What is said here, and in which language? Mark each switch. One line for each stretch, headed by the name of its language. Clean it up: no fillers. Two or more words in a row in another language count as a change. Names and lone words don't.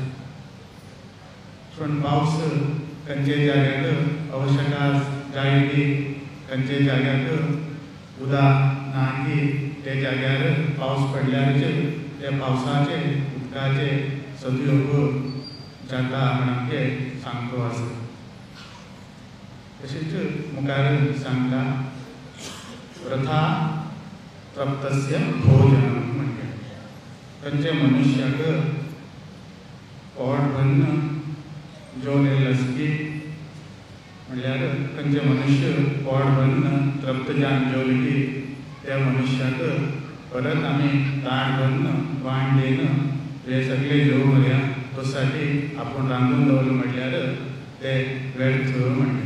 Konkani: पूण पावस खंयचे जाग्याक आवश्यकता जाय ती, खंयचे जाग्याक उदक ना की ते जाग्यार पावस पडल्यारच त्या पावसाचे उदकाचे सदुपयोग जाता म्हण आमगे सांगतो आसा। तशेंच मुखार सांगता
Sanskrit: वृथा तप्तस्य भोजनं
Konkani: म्हणजे खंयचे मनुश्याक पोट भन्न जेवण येयलें आसकी, म्हणल्यार खंयचे मनुश्य पोट भन्न तृप्त जावन जेवले की त्या मनुश्याक परत आमी ताट भन्न वांडेन हे सगळे जेवूं घालया, तोसाठी आपूण रांदून दवरलें म्हणल्यार ते व्यर्थ म्हणटा।